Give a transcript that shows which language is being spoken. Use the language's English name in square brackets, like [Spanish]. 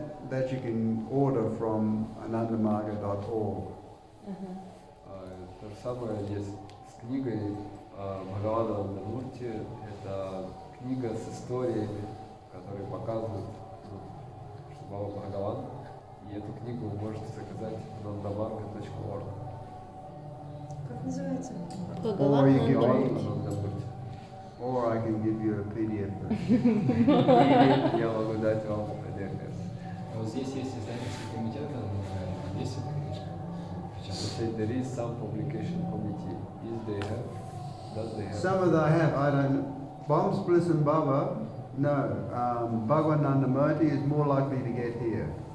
[English] That you can order from anandamarga.org. [Russian] То же самое есть с книгой Бхагавана Андамурти. Это книга с историями, которые показывают, что Баба Бхагаван. И эту книгу вы можете заказать на anandamarga.org. Как называется? [English] Or you give me, [Russian] Андамурти. [English] or I can give you a PDF version. [Russian] Я могу дать вам PDF. А вот здесь есть издательский комитет, есть эта книжка? [English] There is some publication committee. Is they have? Does they have? Some of them I have, I don't know. Bombs, Bliss and Baba, no. Bhagwan Nandamurti is more likely to get here.